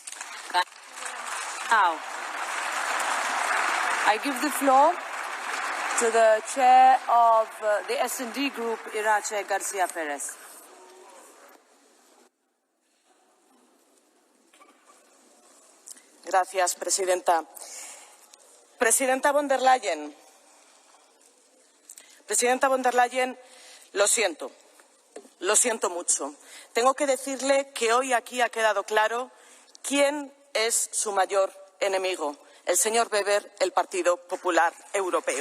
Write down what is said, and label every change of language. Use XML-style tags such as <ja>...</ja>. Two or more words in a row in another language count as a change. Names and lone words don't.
<en>Now, I give the floor To the chair of the S&D Group, Irache García Pérez.</en> <es>Gracias, presidenta. Presidenta von der Leyen, lo siento mucho. Tengo que decirle que hoy aquí ha quedado claro quién es su mayor enemigo, el señor Weber, el Partido Popular Europeo.</es>